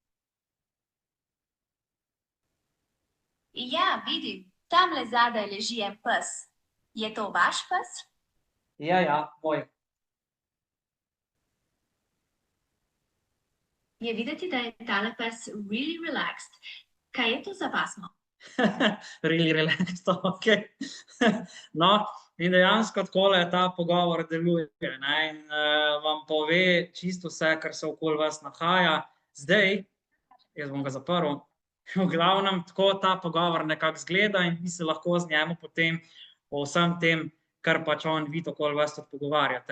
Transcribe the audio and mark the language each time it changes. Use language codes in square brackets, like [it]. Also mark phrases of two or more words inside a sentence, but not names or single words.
[sl] Ja, vidim. Tamle zadaj leži en pes. Je to vaš pes? Ja, moj. Je videti, da je tale pes [en] really relaxed. [sl] Kaj je to za pasmo? [en] Really relaxed, [sl] okej. No, in dejansko takole ta pogovor deluje, ne, in vam pove čisto vse, kar se okoli vas nahaja. Zdaj, jaz bom ga zaprl, v glavnem tako ta pogovor nekako izgleda in vi se lahko z njemu potem o vsem tem, kar pač on vidi okoli vas, tudi pogovarjate.